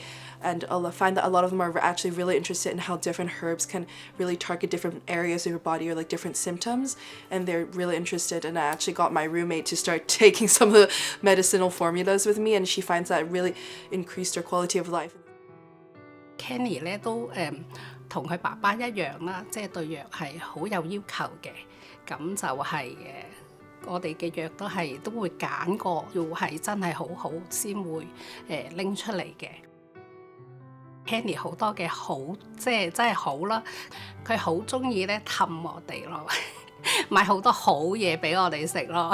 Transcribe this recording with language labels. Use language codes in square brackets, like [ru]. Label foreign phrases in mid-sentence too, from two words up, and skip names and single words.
[en] And I find that a lot of them are actually really interested in how different herbs can really target different areas of your body or like different symptoms. And they're really interested. And I actually got my roommate to start taking some of the medicinal formulas with me, and she finds that really increased her quality of life. [yue] Kenny 咧都同佢爸爸一樣啦，即係對藥係好有要求嘅。咁就係我哋嘅藥都會揀過，要係真係好好先會拎出嚟嘅。Kenny 好多嘅好，即係真係好啦，佢好中意咧氹我哋咯，買好多好嘢俾我哋食咯。